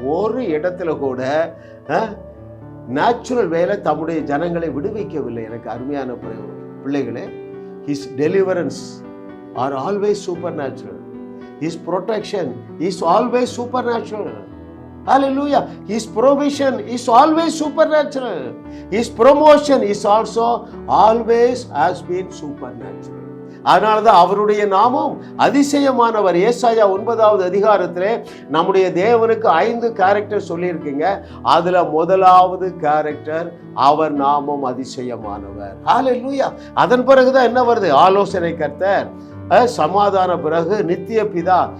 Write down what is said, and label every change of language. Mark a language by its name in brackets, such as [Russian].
[Tamil] ஒரு இடத்துல கூட நேச்சுரல் வேலை தம்முடைய ஜனங்களை விடுவிக்கவில்லை. எனக்கு அருமையான பிள்ளைகளே, [English] His deliverance are always supernatural. His protection is always supernatural. Hallelujah. His provision is always supernatural. His promotion is also always has been supernatural. [Tamil] அதனாலதான் அவருடைய நாமம் அதிசயமானவர். ஏசாயா 9வது அதிகாரத்திலே நம்முடைய தேவனுக்கு 5 கேரக்டர் சொல்லியிருக்கீங்க. அதுல 1வது கேரக்டர் அவர் நாமம் அதிசயமானவர். ஹல்லேலூயா. அதன் பிறகுதான் என்ன வருது? ஆலோசனை கர்த்தர், சமாதான பிறகு நித்திய பிதா.